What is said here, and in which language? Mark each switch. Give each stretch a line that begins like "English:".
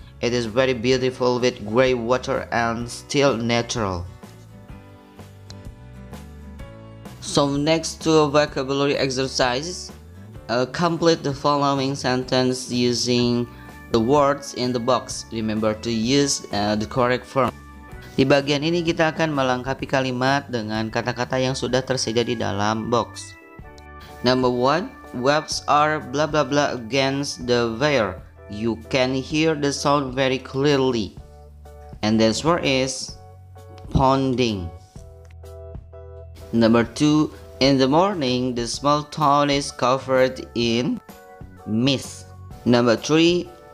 English: It is very beautiful with grey water and still natural. So next to vocabulary exercises, complete the following sentence using the words in the box. Remember to use the correct form.
Indonesian: Di bagian ini kita akan melengkapi kalimat dengan kata-kata yang sudah tersedia di dalam box.
English: Number 1. Waves are blah blah blah against the wire. You can hear the sound very clearly. And the answer is pounding. Number 2. In the morning, the small town is covered in mist. Number 3.